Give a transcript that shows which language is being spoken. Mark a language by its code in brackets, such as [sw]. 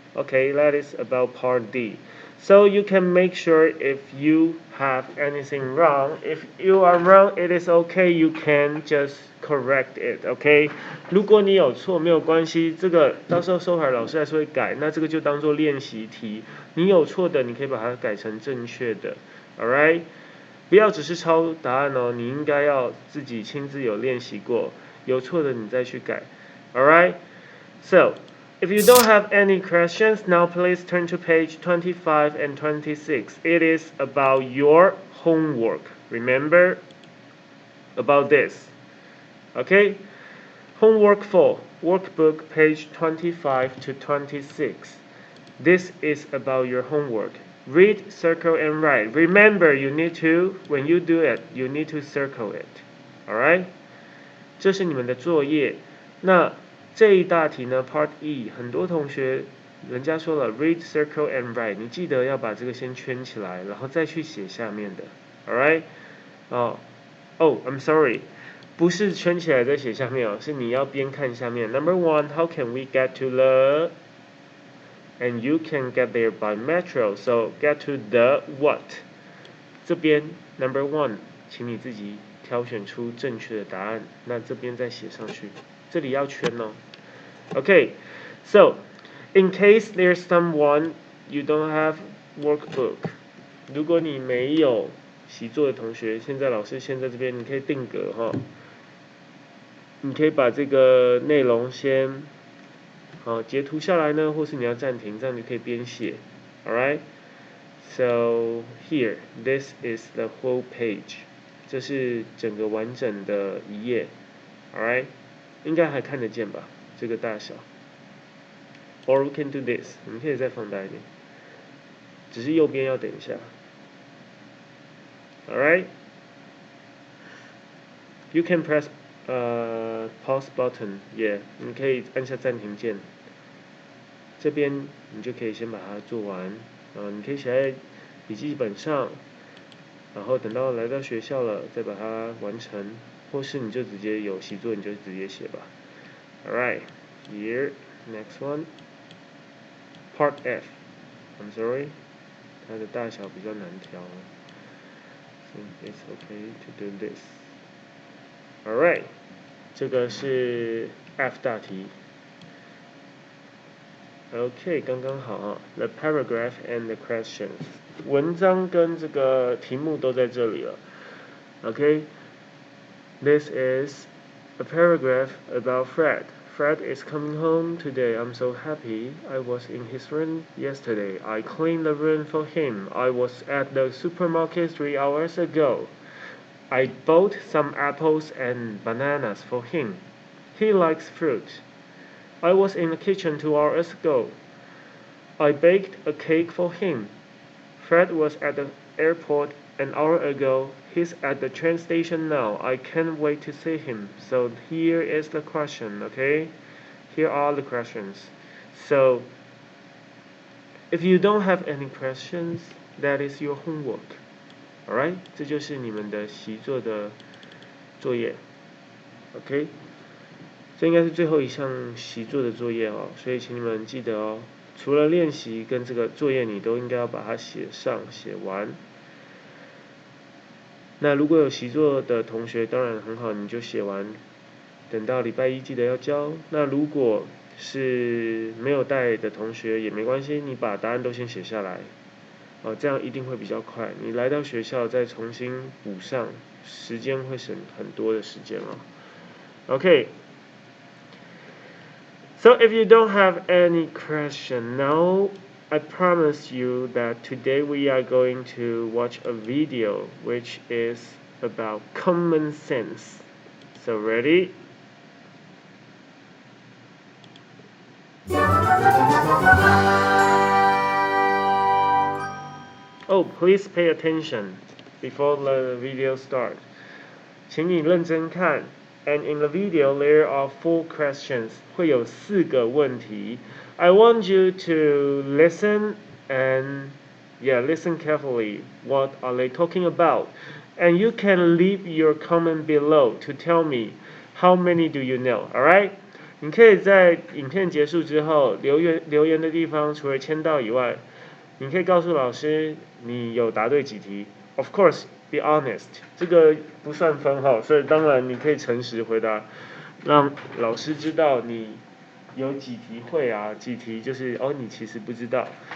[en] Okay, that is about part D. So you can make sure if you have anything wrong. If you are wrong, it is okay. You can just correct it. Okay? [zh] 如果你有错没有关系，这个到时候收回老师还是会改。那这个就当做练习题。你有错的，你可以把它改成正确的。 [en] Alright? [zh] 不要只是抄答案哦，你应该要自己亲自有练习过，有错的你再去改。 [en] Alright? So, if you don't have any questions, now please turn to page 25 and 26. It is about your homework. Remember about this. Okay? Homework 4, workbook page 25 to 26. This is about your homework. Read, circle, and write. Remember, you need to, when you do it, you need to circle it. [zh] Alright? 这是你们的作业。那这一大题呢 ，Part E， 很多同学人家说了 [en] read, circle and write， [zh] 你记得要把这个先圈起来，然后再去写下面的 ，alright？ [en] I'm sorry， [zh] 不是圈起来再写下面哦，是你要边看下面。 [en] Number 1, how can we get to the? And you can get there by metro, so get to the what? [zh] 这边 [en] Number 1， [zh] 请你自己挑选出正确的答案，那这边再写上去。这里要圈哦。 [en] Okay, so in case there's someone you don't have workbook， [zh] 如果你没有习作的同学，现在老师先在这边，你可以定格哈。你可以把这个内容先截图下来呢，或是你要暂停，这样你可以边写。 [en] Alright, so here, this is the whole page. [zh] 这是整个完整的一页。Alright. 应该还看得见吧，这个大小。 [en] Or we can do this， [zh] 我们可以再放大一点，只是右边要等一下。 [en] Alright, you can press pause button, yeah， [zh] 你可以按下暂停键。这边你就可以先把它做完，你可以写在笔记本上，然后等到来到学校了再把它完成，或是你就直接有习作你就直接写吧。 [en] Alright, here, next one, part F. I'm sorry, [zh] 它的大小比较难调。 [en] So it's okay to do this. [zh] Alright, 这个是 F 大题。 Okay, 刚刚好啊。 [en] The paragraph and the questions. [zh] 文章跟这个题目都在这里了。 [en] Okay, this is a paragraph about Fred. Fred is coming home today. I'm so happy. I was in his room yesterday. I cleaned the room for him. I was at the supermarket 3 hours ago. I bought some apples and bananas for him. He likes fruit. I was in the kitchen 2 hours ago. I baked a cake for him. Fred was at the airport an hour ago. He's at the train station now. I can't wait to see him. So here is the question, okay? Here are the questions. So if you don't have any questions, that is your homework. Alright? [zh] 这就是你们的习作的作业。 [en] OK? [zh] 这应该是最后一项习作的作业哦，所以请你们记得哦，除了练习跟这个作业，你都应该要把它写上写完。那如果有习作的同学，当然很好，你就写完，等到礼拜一记得要交。那如果是没有带的同学也没关系，你把答案都先写下来，这样一定会比较快。你来到学校再重新补上，时间会省很多的时间哦。 [en] Okay. So if you don't have any question now, I promise you that today we are going to watch a video which is about common sense. So ready? Oh, please pay attention before the video starts. [zh] 请你认真看。 [en] And in the video, there are 4 questions. [zh] 会有4个问题。 [en] I want you to listen and listen carefully. What are they talking about? And you can leave your comment below to tell me how many do you know. Alright? [zh] 你可以在影片结束之后留言的地方，除了签到以外，你可以告诉老师你有答对几题。 [en] Of course, be honest. [zh] 这个不算分号，所以当然你可以诚实回答，让老师知道你有几题会啊，几题就是你其实不知道。